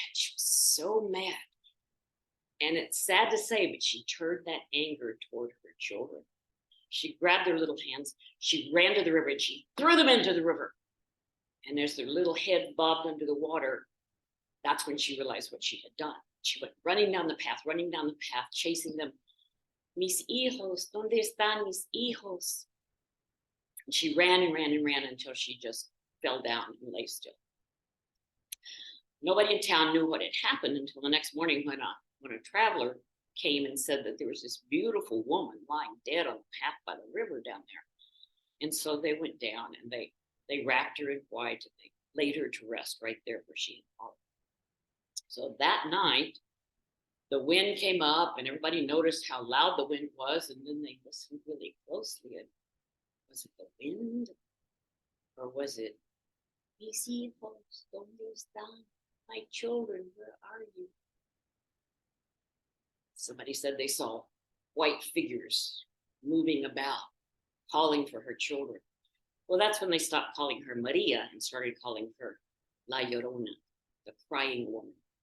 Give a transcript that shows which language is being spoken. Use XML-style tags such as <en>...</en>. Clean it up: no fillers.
<en>She was so mad. And it's sad to say, but she turned that anger toward her children. She grabbed their little hands. She ran to the river and she threw them into the river. And as their little head bobbed under the water, that's when she realized what she had done. She went running down the path, chasing them.</en> <es>Mis hijos, ¿dónde están mis hijos?</es> <en>And she ran and ran and ran until she just fell down and lay still. Nobody in town knew what had happened until the next morning when a traveler came and said that there was this beautiful woman lying dead on the path by the river down there. And so they went down and they wrapped her in white and they laid her to rest right there where she had fallen. So that night, the wind came up and everybody noticed how loud the wind was, and then they listened really closely. And was it the wind? Or was it,</en> <es>mis hijos, ¿dónde están?</es> <en>My children, where are you? Somebody said they saw white figures moving about, calling for her children. Well, that's when they stopped calling her Maria and started calling her La Llorona, the crying woman.</en>